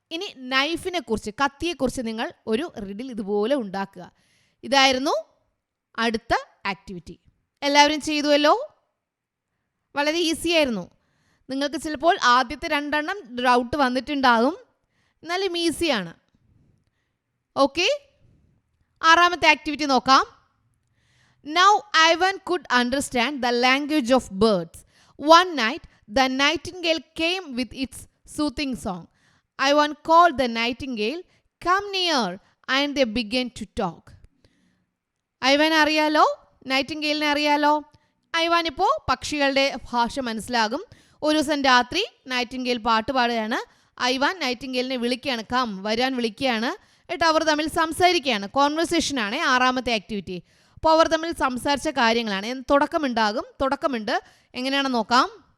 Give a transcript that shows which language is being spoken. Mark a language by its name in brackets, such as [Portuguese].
[Malayalam] ഇനി നൈഫിനെ കുറിച്ച്, കത്തിയെക്കുറിച്ച് നിങ്ങൾ ഒരു റിഡിൽ ഇതുപോലെ ഉണ്ടാക്കുക. ഇതായിരുന്നു അടുത്ത ആക്ടിവിറ്റി. എല്ലാവരും ചെയ്തുവല്ലോ? വളരെ ഈസി ആയിരുന്നു. നിങ്ങൾക്ക് ചിലപ്പോൾ ആദ്യത്തെ 2 എണ്ണം ഡൗട്ട് വന്നിട്ടുണ്ടാകും, എന്നാലും ഈസിയാണ്. ഓക്കെ, ആറാമത്തെ ആക്ടിവിറ്റി നോക്കാം. [English] Now Ivan could understand the language of birds. One night, the nightingale came with its soothing song. Ivan called the nightingale, "Come near," and they began to talk. [Malayalam] Ivan അറിയാലോ, നൈറ്റിംഗെയിലിനെ അറിയാലോ. Ivan ഇപ്പോൾ പക്ഷികളുടെ ഭാഷ മനസ്സിലാകും. ഒരു ദിവസം രാത്രി നൈറ്റിംഗെയിൽ പാട്ട് പാടുകയാണ്. ഐവാൻ നൈറ്റിംഗെയിലിനെ വിളിക്കുകയാണ്, കം, വരാൻ വിളിക്കുകയാണ്. എന്നിട്ട് അവർ തമ്മിൽ സംസാരിക്കുകയാണ്. കോൺവെർസേഷനാണ് ആറാമത്തെ ആക്ടിവിറ്റി. അപ്പോൾ അവർ തമ്മിൽ സംസാരിച്ച കാര്യങ്ങളാണ്. തുടക്കമുണ്ട്. എങ്ങനെയാണെന്ന് നോക്കാം.